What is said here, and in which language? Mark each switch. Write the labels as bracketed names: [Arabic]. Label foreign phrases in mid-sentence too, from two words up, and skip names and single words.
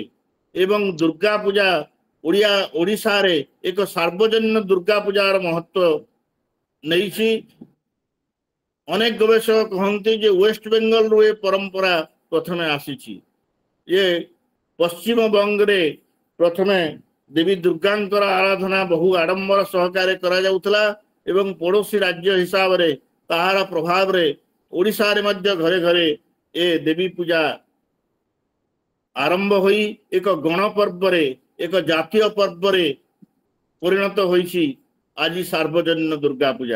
[Odia] ଏବଂ ଦୁର୍ଗା ପୂଜା ଓଡ଼ିଶା ରେ ଏକ ସାର୍ବଜନିକ ଦୁର୍ଗା ପୂଜାର ମହତ୍ତ୍ୱ ନାହିଁ। ଅନେକ ଗବେଷକ କହନ୍ତି ଯେ ୱେଷ୍ଟ ବେଙ୍ଗଲ ରୁ ପରମ୍ପରା ପ୍ରଥମେ ଆସି। ଏ ପଶ୍ଚିମ ବଙ୍ଗ ରେ ପ୍ରଥମେ ଦେବୀ ଦୁର୍ଗାଙ୍କର ଆରାଧନା ବହୁ ଆଡ଼ମ୍ବର ସହକାରେ କରା ଯାଉଥିଲା ଏବଂ ପଡ଼ୋଶୀ ରାଜ୍ୟ ହିସାବ ରେ ତାହାର ପ୍ରଭାବ ରେ ଓଡ଼ିଶା ରେ ମଧ୍ୟ ଘରେ ଘରେ ଏ ଦେବୀ ପୂଜା ଆରମ୍ଭ ହୋଇ ଏକ ଗଣ ପର୍ବ ରେ ଏକ ଜାତୀୟ ପର୍ବ ରେ ପରିଣତ ହୋଇଛି ଆଜି ସାର୍ବଜନିକ ଦୁର୍ଗା ପୂଜା।